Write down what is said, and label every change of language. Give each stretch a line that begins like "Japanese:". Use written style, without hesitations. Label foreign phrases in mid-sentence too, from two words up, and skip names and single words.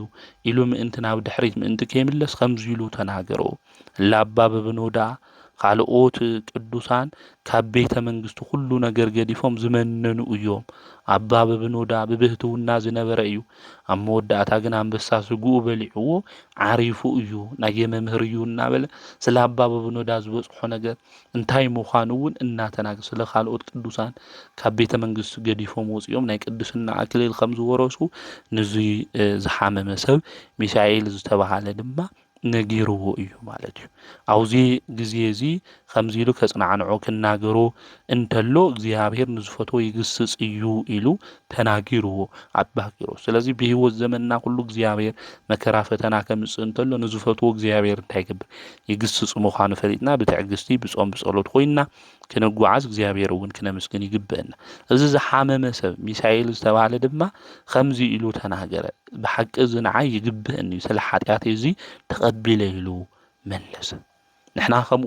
Tigrinya: ኢሉ ምእንቲ ናብ ድሕሪት ምእንቲ ከይምለስ ከምዚ ኢሉ ተናገሩ ለአባ በብኖዳ ካልኦት ቅዱሳን ካብ ቤተ መንግስቱ ሁሉ ነገር ገዲፎም ዝመነኑ እዮም አባ በብኖዳ ብብህትውና ዝነበረ እዩ ኣብ መወዳእታ ግን አንበሳ ስጉኡ በሊዕዎ ዓሪፉ እዩ ናይ መምህር እዩ እናበለ ስለ አባ በብኖዳ ዝበጽሖ ነገር እንታይ ምዃኑ እውን እናተናገረ ስለ ካልኦት ቅዱሳን ካብ ቤተ መንግስቱ ገዲፎም ወጽኦም ናይ ቅድስና አክሊል ከም ዝወረሱ ንዚ ዝሓመመ ሰብ ሚሳኤል ዝተባሃለ ድማ ነጊርዎ እዩ ማለት እዩ አውዚ ግዜ እዚ ከምዚ ኢሉ ከጽናዕንዖ ክናገሮ እንተሎ እግዚአብሔር ንዝፈቶ ይግስጽ እዩ ኢሉ ተናጊርዎ አባ ኪሮስ ስለዚ በህይወት ዘመንና ሁሉ እግዚአብሔር መከራ ፈተና ከምጽእ እንተሎ ንዝፈቶ እግዚአብሔር እንታይ ይገብር ይግስጽ ምዃኑ ፈሊጥና ብትዕግስቲ ብጾም ብጸሎት ኮይና ክንጓዓዝ እግዚአብሔር እውን ክነመስግን ይግበአና እዚ ዝሓመመ ሰብ ሚሳኤል ዝተባሃለ ድማ ከምዚ ኢሉ ተናገረ ብሓቂ ዝንዓይ ይግበአኒ ስለ ኃጢአት እዚ ተቀቢለ ኢሉ መለሰ ንሕና ከምኡ